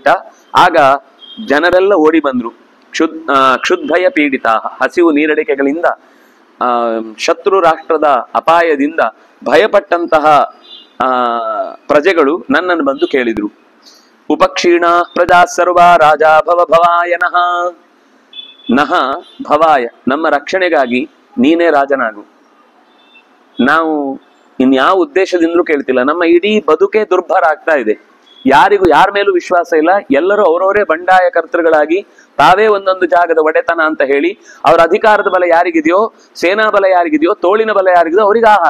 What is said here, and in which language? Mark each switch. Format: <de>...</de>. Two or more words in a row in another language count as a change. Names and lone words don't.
<kn>ಆಗ ಜನರೆಲ್ಲ ಓಡಿ ಬಂದ್ರು. ಕ್ಷುದ್ಭಯ ಪೀಡಿತ, ಹಸಿವು ನೀರಡಿಕೆಗಳಿಂದ, ಶತ್ರು ರಾಷ್ಟ್ರದ ಅಪಾಯದಿಂದ ಭಯಪಟ್ಟಂತಹ ಪ್ರಜೆಗಳು ನನ್ನನ್ನು ಬಂದು ಕೇಳಿದ್ರು.</kn> <sa>ಉಪಕ್ಷೀಣ ಪ್ರಜಾ ಸರ್ವ ರಾಜಾ ಭವ ಭವಾಯ ನಃ. ನಹ ಭವಾಯ,</sa> <kn>ನಮ್ಮ ರಕ್ಷಣೆಗಾಗಿ ನೀನೇ ರಾಜನಾಗು. ನಾವು ಇನ್ಯಾವ ಉದ್ದೇಶದಿಂದಲೂ ಕೇಳ್ತಿಲ್ಲ. ನಮ್ಮ ಇಡೀ ಬದುಕೇ ದುರ್ಭರ ಆಗ್ತಾ ಇದೆ. ಯಾರಿಗೂ ಯಾರ ಮೇಲೂ ವಿಶ್ವಾಸ ಇಲ್ಲ. ಎಲ್ಲರೂ ಅವರವರೇ ಬಂಡಾಯ ಕರ್ತೃಗಳಾಗಿ ತಾವೇ ಒಂದೊಂದು ಜಾಗದ ಒಡೆತನ ಅಂತ ಹೇಳಿ, ಅವರ ಅಧಿಕಾರದ ಬಲ ಯಾರಿಗಿದೆಯೋ, ಸೇನಾ ಬಲ ಯಾರಿಗಿದೆಯೋ, ತೋಳಿನ ಬಲ ಯಾರಿಗಿದೆಯೋ ಅವರಿಗೆ ಆಹಾರ.</kn>